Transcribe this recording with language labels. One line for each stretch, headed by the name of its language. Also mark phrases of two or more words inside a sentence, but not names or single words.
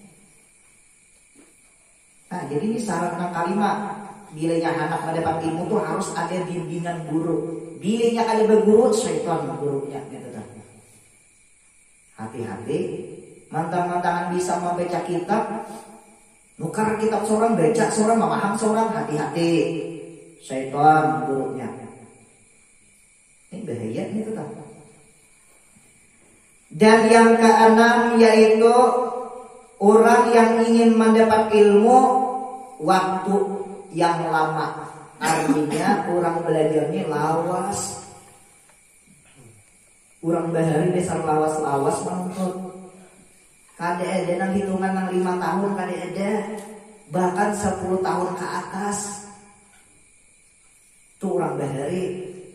Banjar: Nah jadi ini syarat yang kelima. Bilanya anak mendapat ilmu tuh harus ada bimbingan guru. Bilanya ada berguru, syaitan gurunya gitu kan. Hati-hati, mantang-mantangan bisa membaca kitab, nukar kitab seorang, baca seorang, memaham seorang, hati-hati. Syaitan gurunya. Ini bahaya gitu kan. Dan yang keenam yaitu orang yang ingin mendapat ilmu waktu yang lama. Artinya orang belajarnya lawas. Orang bahari besar lawas-lawas menuntut. Kada ada nang hitungan nang 5 tahun kada ada. Bahkan 10 tahun ke atas. Itu orang bahari.